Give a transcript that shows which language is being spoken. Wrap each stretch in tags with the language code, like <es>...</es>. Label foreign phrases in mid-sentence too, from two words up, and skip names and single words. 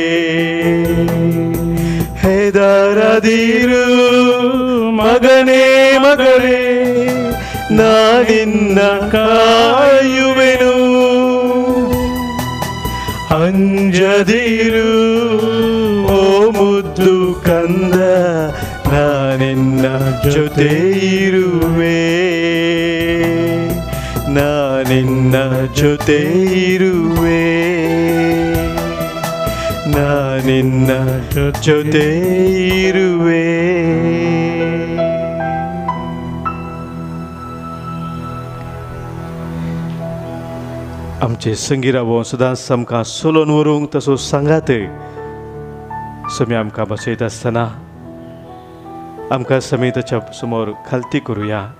<kn>ಹೆದರದಿರು ಮಗನೇ ಮಗಳೇ, ನಾನಿನ್ನ ಕಾಯುವೆನು, ಅಂಜದಿರು ಓ ಮುದ್ದು ಕಂದ, ನಾನಿನ್ನ ಜೊತೆ ಇರುವೆ. ನಾನಿನ್ನ ಜೊತೆ ಇರುವೆ, ನಾನಿನ್ನ ಜೊತೆ ಇರುವೆ.</kn> <kok>आमचे संगीरावो सदांच आमकां सोलोवन व्हरूंक तसो सांगात समी आमकां बसयता आसतना आमकां समी ताच्या समोर खालती करुया.</kok>